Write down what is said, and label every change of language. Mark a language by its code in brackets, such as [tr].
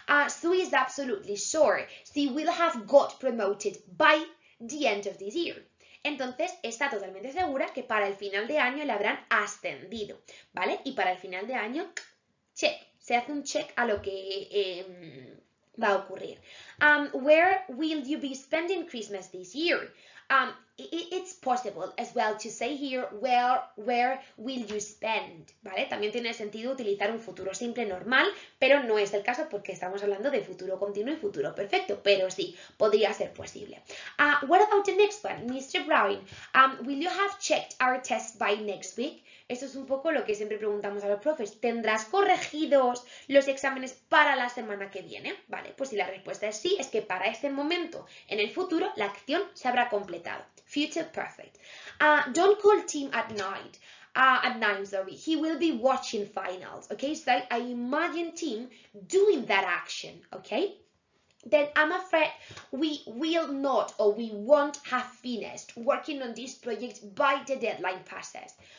[en] Sue is absolutely sure she will have got promoted by the end of this year. [es] Entonces está totalmente segura que para el final de año le habrán ascendido, ¿vale? Y para el final de año, check, se hace un check a lo que va a ocurrir. [en] Where will you be spending Christmas this year? It's possible as well to say here, where will you spend, ¿vale? [es] También tiene sentido utilizar un futuro simple normal, pero no es el caso porque estamos hablando de futuro continuo y futuro perfecto, pero sí, podría ser posible. [en] What about the next one? Mr. Brown, will you have checked our test by next week? [es] Eso es un poco lo que siempre preguntamos a los profes. ¿Tendrás corregidos los exámenes para la semana que viene? Vale, pues si la respuesta es sí, es que para este momento en el futuro la acción se habrá completado. [en] Future perfect. Don't call Tim at night. At 9, sorry. He will be watching finals. Okay, so I imagine Tim doing that action. Okay. Then I'm afraid we will not or we won't have finished working on this project by the deadline passes.